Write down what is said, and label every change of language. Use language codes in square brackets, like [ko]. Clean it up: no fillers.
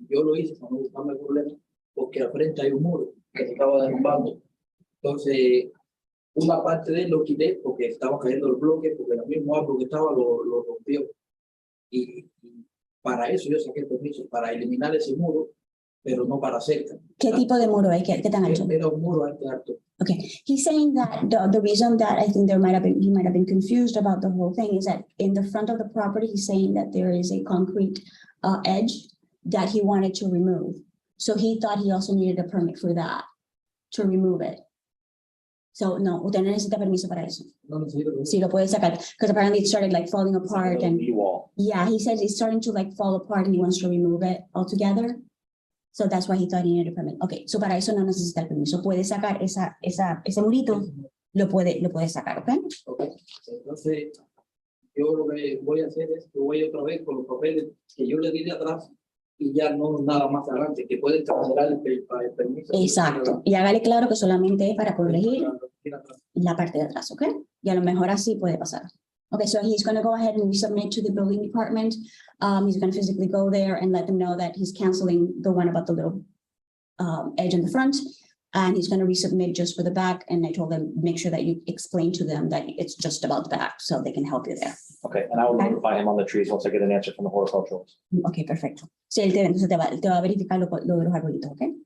[es] Yo lo hice para no buscarme problemas, porque al frente hay un muro que se estaba derrumbando. Entonces, una parte de él lo quité porque estaba cayendo el bloque, porque el mismo árbol que estaba lo rompió. Y para eso yo saqué el permiso, para eliminar ese muro, pero no para cerca. ¿Qué tipo de muro es? ¿Qué tan alto? Era un muro alto. [en] Okay, he's saying that the reason that I think he might have been confused about the whole thing is that in the front of the property, he's saying that there is a concrete edge that he wanted to remove. So he thought he also needed a permit for that, to remove it. [es] So no, usted no necesita permiso para eso. No necesito permiso. Sí, lo puede sacar, [en] because apparently it started like falling apart and Wall. yeah, he says it's starting to like fall apart and he wants to remove it altogether. So that's why he thought he needed a permit. Okay, so [es] para eso no necesita el permiso. Puede sacar ese murito, lo puede sacar, ¿ok? [en] Okay. [es] Entonces, yo lo que voy a hacer es que voy otra vez con los papeles que yo le di de atrás y ya no nada más adelante, que pueden cancelar el permiso. Exacto. Y hágale claro que solamente es para corregir la parte de atrás, ¿ok? Y a lo mejor así puede pasar. [en] Okay, so he's going to go ahead and resubmit to the building department. He's going to physically go there and let them know that he's canceling the one about the little edge in the front. And he's gonna resubmit just for the back, and I told him, make sure that you explain to them that it's just about the back, so they can help you there. Okay, and I will Okay. notify him on the trees once I get an answer from the horticulturalist. [es] Ok, perfecto. Sí, él entonces te va a verificar lo de los arbolitos, ok?